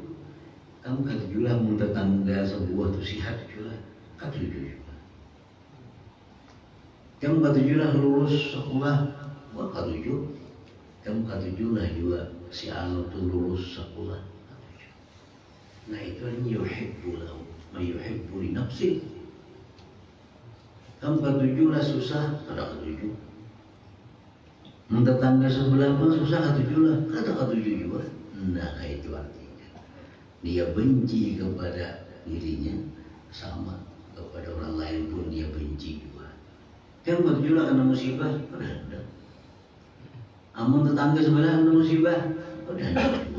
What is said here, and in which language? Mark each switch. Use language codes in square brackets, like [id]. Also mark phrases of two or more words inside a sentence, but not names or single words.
[bjn] Kamu katujuh lah tetangga sebuah tu sihat juga, katujuh juga. Kamu katujuh lah lulus sekolah, wah katujuh. Kamu katujuh lah juga si anu tu lulus sekolah, katujuh. Nah itu yang [ar] يحب له ما يحب لنفسه. [bjn] Kamu katujuh lah susah, ada katujuh. Tetangga sebelah pun susah, katujuh lah, kata katujuh juga. Nah itu artinya dia benci kepada dirinya, sama kepada orang lain pun dia benci juga. Kamu katujuh lah kena musibah, ada. Amun tetangga sebelah kena musibah, ada juga.